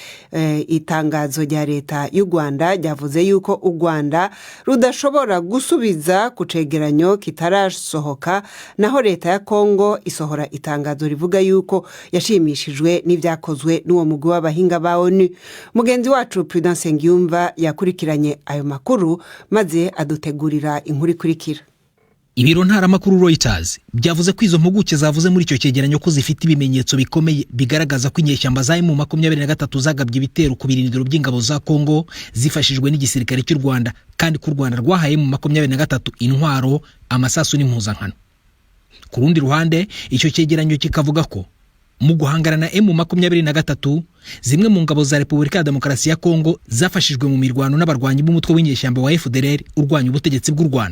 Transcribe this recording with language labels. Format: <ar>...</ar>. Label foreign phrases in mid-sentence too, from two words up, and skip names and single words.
<rn>Itangazo rya leta y'u Rwanda ryavuze yuko u Rwanda rudashobora gusubiza ku cegeranyo kitarasohoka, naho leta ya Kongo isohora itangazo rivuga yuko yashimishijwe n'ivyakozwe n'uwo mugwi w'abahinga ba ONU. Mugenzi wacu Prudence Ngiyumva yakurikiranye ayo makuru maze adutegurira inkuru ikurikira. Ibiro ntaramakuru Reuters byavuze ko izo mpuguke zavuze muri icyo cyegeranyo ko zifite ibimenyetso bikomeye bigaragaza ko inyeshyamba za M23 zagabye ibitero ku birindiro by'ingabo za Kongo zifashijwe n'igisirikare cy'u Rwanda, kandi ku Rwanda rwahaye M23 intwaro, amasasu n'impuzankano. Ku rundi ruhande icyo cyegeranyo kikavuga ko mu guhangana na M23 zimwe mu ngabo za Repubulika ya Demokarasi ya Kongo zafashijwe mu mirwano n'abarwanyi b'umutwe w'inyeshyamba wa FDLR urwanya ubutegetsi bw'u Rwanda.</rn>